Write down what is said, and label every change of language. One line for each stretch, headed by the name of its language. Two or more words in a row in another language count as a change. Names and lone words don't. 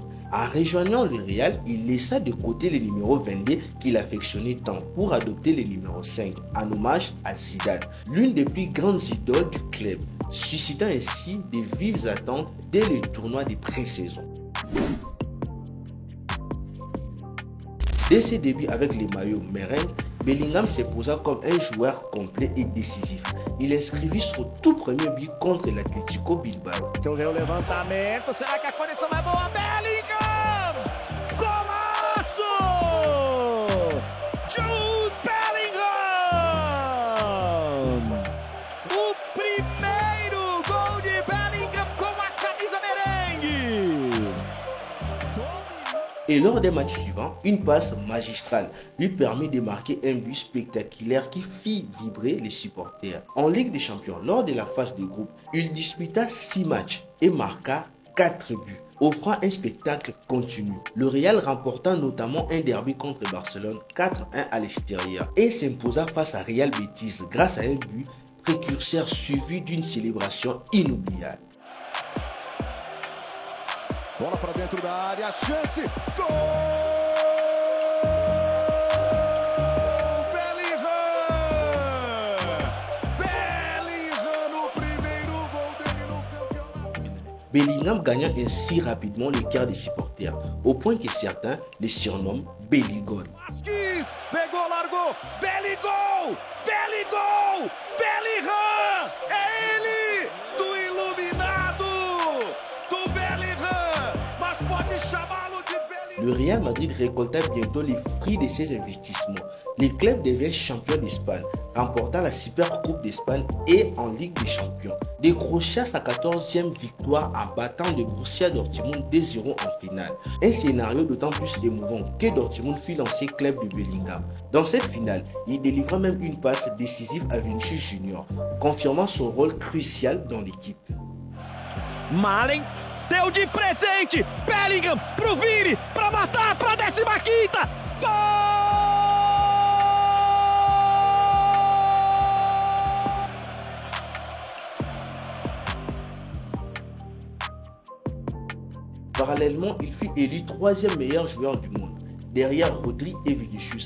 French: En rejoignant le Real, il laissa de côté le numéro 22 qu'il affectionnait tant pour adopter le numéro 5 en hommage à Zidane, l'une des plus grandes idoles du club, suscitant ainsi de vives attentes dès le tournoi de pré-saison. Dès ses débuts avec les maillots merengues, Bellingham s'imposa comme un joueur complet et décisif. Il inscrevit son tout premier but contre l'Atlético Bilbao.
Portuguese: Deixa eu ver o levantamento, será que a conexão é boa? Bellingham! Golaço! Jude Bellingham! O primeiro gol de Bellingham com a camisa merengue!
French: Et lors des matchs suivants, une passe magistrale lui permet de marquer un but spectaculaire qui fit vibrer les supporters. En Ligue des Champions, lors de la phase de groupe, il disputa 6 matchs et marqua 4 buts, offrant un spectacle continu. Le Real remporta notamment un derby contre Barcelone 4-1 à l'extérieur et s'imposa face à Real Betis grâce à un but précurseur suivi d'une célébration inoubliable.
Portuguese: Bola para dentro da área, chance, gol! Bellingham no primeiro gol dele no campeonato.
French: Bellingham gagna ainsi rapidement le cœur des supporters, au point que certains le surnomment Belligol.
Portuguese: Vasquez, pegou, largou, Belligol! Belligol! Bellingham! É ele! Do iluminado! Do Bellingham! Mas pode chamá-lo de Bellingham!
French: Le Real Madrid récolta bientôt les fruits de ses investissements. Le club devient champion d'Espagne, remportant la Super Coupe d'Espagne et en Ligue des Champions. Décrocha sa 14e victoire en battant le Borussia Dortmund 2-0 en finale. Un scénario d'autant plus émouvant que Dortmund fut l'ancien club de Bellingham. Dans cette finale, il délivra même une passe décisive à Vinicius Junior, confirmant son rôle crucial dans l'équipe.
Portuguese: Malen deu de presente, Bellingham pro Vini, pra matar, pra 15ª, gol!
French: Parallèlement, il fut élu 3e meilleur joueur du monde, derrière Rodri et Vinicius.